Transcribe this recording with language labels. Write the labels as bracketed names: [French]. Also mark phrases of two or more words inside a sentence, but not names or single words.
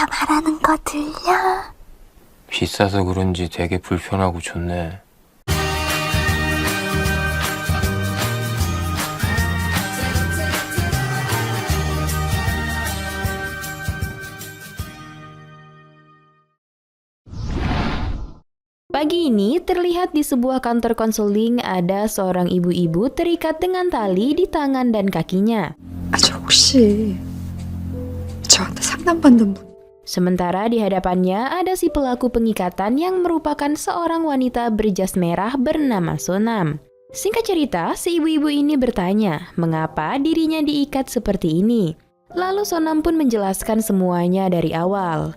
[Korean] 말하는 거 들려? 비싸서 그런지 되게 불편하고 좋네. [Indonesian] Pagi ini terlihat di sebuah kantor konseling ada seorang ibu-ibu terikat dengan tali di tangan dan kakinya. [Korean] 저 혹시 저한테 상담받는 분? [Indonesian] Sementara di hadapannya ada si pelaku pengikatan yang merupakan seorang wanita berjas merah bernama Sonam. Singkat cerita, si ibu-ibu ini bertanya mengapa dirinya diikat seperti ini. Lalu Sonam pun menjelaskan semuanya dari awal.